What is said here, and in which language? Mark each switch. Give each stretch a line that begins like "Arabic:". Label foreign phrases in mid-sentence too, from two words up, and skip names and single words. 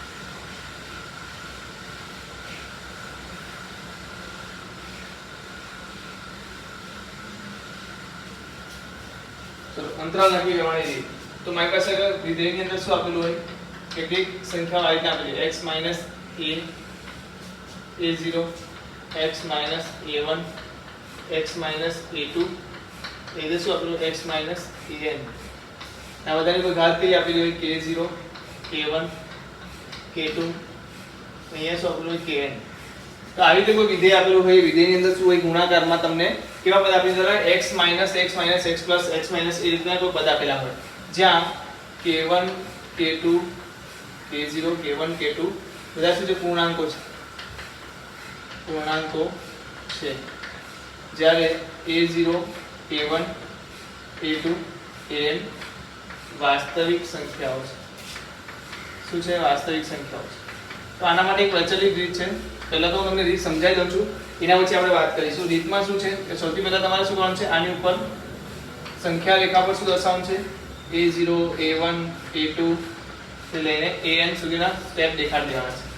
Gujarati: ચલો અંતરાલ નક્કી કરવાની રીત. તો મારી પાસે અગર વિધેયની અંદર શું આપેલું હોય કેટલીક સંખ્યાઓ આ રીતે આપેલી x - a a0 x - a1 x - a2 એ શું આપેલું x - an. આ બધાની કોઈ ઘાત કઈ આપેલી હોય k0 k1 k2 અહીંયા શું આપેલું હોય kn. તો આવી રીતે કોઈ વિધેય આપેલું હોય, વિધેયની અંદર શું હોય, ગુણાકારમાં તમને કેવા પદ આપી દીધા હોય, x - x - x plus x minus એ રીતના કોઈ પદ આપેલા હોય, જ્યાં k1 k2 k0 k1 k2 બધા શું છે, પૂર્ણાંકો છે, પૂર્ણાંકો છે, જ્યારે a0 a1 a2 an વાસ્તવિક સંખ્યાઓ છે. શું છે? વાસ્તવિક સંખ્યાઓ છે. તો આના માટે એક પ્રચલિત રીત છે. પહેલા તો હું તમને રીત સમજાવી દઉં છું, એના પછી આપણે વાત કરીશું. રીતમાં શું છે કે સૌથી પહેલા તમારે શું કરવાનું છે, આની ઉપર સંખ્યા રેખા પર શું દર્શાવવાનું છે, a0 a1 a2 થી લઈને an સુધીના સ્ટેપ દેખાડી દેવાના છે.